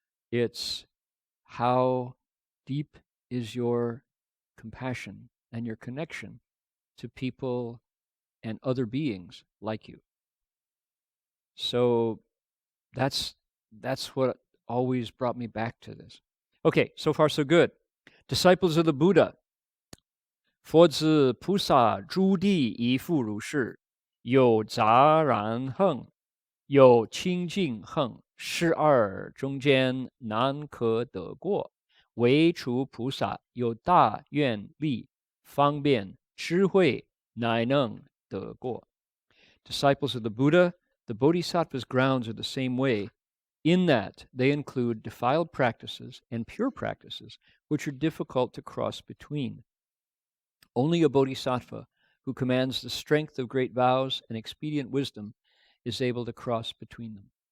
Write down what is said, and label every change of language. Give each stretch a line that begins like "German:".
English: It's how deep is your compassion and your connection to people and other beings like you. So that's what always brought me back to this. Okay, so far so good. Disciples of the Buddha.
Chinese: 佛子菩萨诸地一复如是，有杂然横，有清净横，是二中间难可得过。唯除菩萨有大愿力，方便智慧，乃能得过。
English: Disciples of the Buddha, the Bodhisattva's grounds are the same way, in that they include defiled practices and pure practices, which are difficult to cross between. Only a bodhisattva who commands the strength of great vows and expedient wisdom is able to cross between them.